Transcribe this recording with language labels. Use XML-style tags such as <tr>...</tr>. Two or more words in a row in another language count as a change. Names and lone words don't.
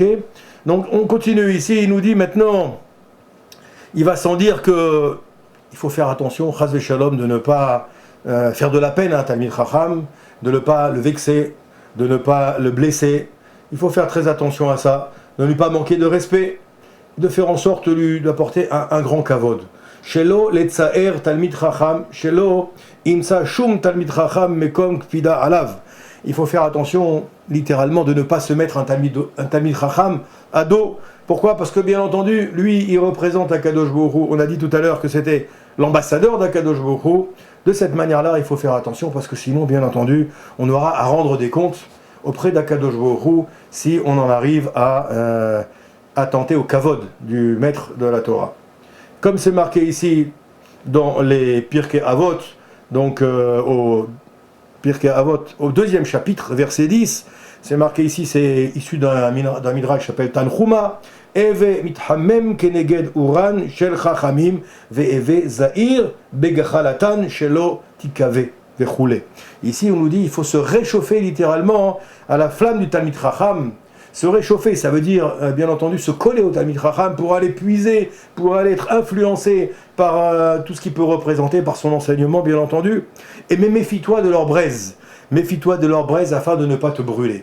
<fr>Donc on continue ici, il nous dit maintenant, il va sans dire que il faut faire attention,</fr> <he>חס ושלום,</he> <fr>de ne pas faire de la peine à un</fr> <he>תלמיד חכם,</he> <fr>de ne pas le vexer, de ne pas le blesser. Il faut faire très attention à ça, de ne pas manquer de respect, de faire en sorte de lui apporter un grand kavod.</fr> <he>שלא לצער תלמיד חכם, שלא ימצא שום תלמיד חכם מקום קפידה עליו.</he> <fr>Il faut faire attention, littéralement, de ne pas se mettre un</fr> <he>תלמיד חכם</he> <fr>à dos. Pourquoi ? Parce que, bien entendu, lui, il représente</fr> <he>הקדוש ברוך הוא.</he> <fr>On a dit tout à l'heure que c'était l'ambassadeur d'</fr> <he>הקדוש ברוך הוא.</he> <fr>De cette manière-là, il faut faire attention, parce que sinon, bien entendu, on aura à rendre des comptes auprès d'</fr> <he>הקדוש ברוך הוא</he> <fr>si on en arrive à attenter au kavod du maître de la Torah. Comme c'est marqué ici dans les Pirkei Avot, donc au Pirkei Avot, au 2e chapitre, verset 10, c'est marqué ici, c'est issu d'un midrash qui s'appelle Tanchuma,</fr> <he>הוי מתחמם כנגד אורן של חכמים והוי זהיר בגחלתן שלא תכוה וכולי.</he> <fr>Ici on nous dit il faut se réchauffer littéralement à la flamme du</fr> <he>תלמיד חכם.</he> <fr>Se réchauffer, ça veut dire, bien entendu, se coller au</fr> <he>תלמיד חכם</he> <fr>pour aller puiser, pour aller être influencé par tout ce qu'il peut représenter, par son enseignement, bien entendu. Mais méfie-toi de leur braise. Méfie-toi de leur braise afin de ne pas te brûler.</fr>